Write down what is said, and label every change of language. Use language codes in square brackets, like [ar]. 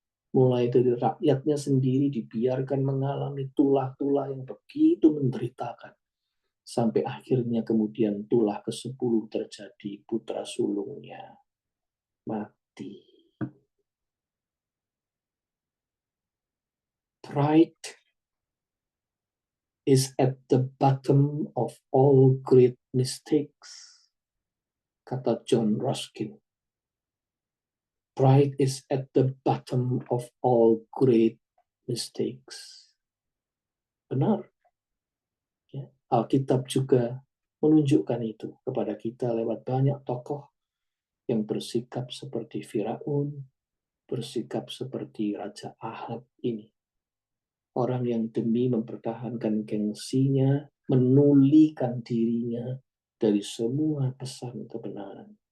[id] Mulai dari rakyatnya sendiri dibiarkan mengalami tulah-tulah yang begitu menderitakan. Sampai akhirnya kemudian tulah ke-10 terjadi, putra sulungnya mati. [en] Pride is at the bottom of all great mistakes, kata John Ruskin. Pride is at the bottom of all great mistakes. [id] Benar. Ya, Alkitab juga menunjukkan itu kepada kita lewat banyak tokoh yang bersikap seperti Firaun, bersikap seperti Raja Ahab ini. Orang yang demi mempertahankan gengsinya, menulikan dirinya dari semua pesan kebenaran.